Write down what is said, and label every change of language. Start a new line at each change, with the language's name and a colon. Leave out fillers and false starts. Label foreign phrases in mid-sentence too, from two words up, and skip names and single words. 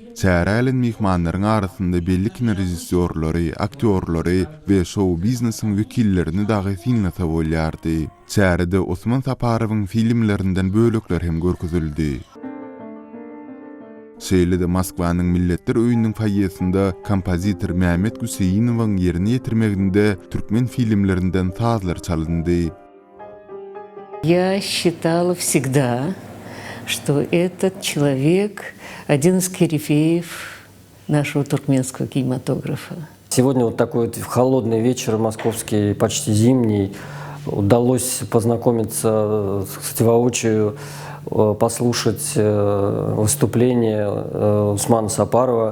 Turkmen: Çärälen mihmanlaryň arasynda belli kinorejissorlary, aktyorlary we show biznesiň wekillerini dagy filmlese bolýardy. Çärede Osman Saparowyň filmlerinden bölekler hem görkezildi. Şeýle-de Moskwanyň Milletler öýüniniň faýesinde kompozitor Mehmet Güseyinowyň ýerine ýetirmeginde türkmen filmlerinden sazlar çalındy.
Russian: Я считала всегда, что этот человек один из корифеев нашего туркменского кинематографа. Сегодня вот такой вот холодный вечер, московский, почти зимний, удалось познакомиться, кстати, воочию, послушать выступление Усмана Сапарова.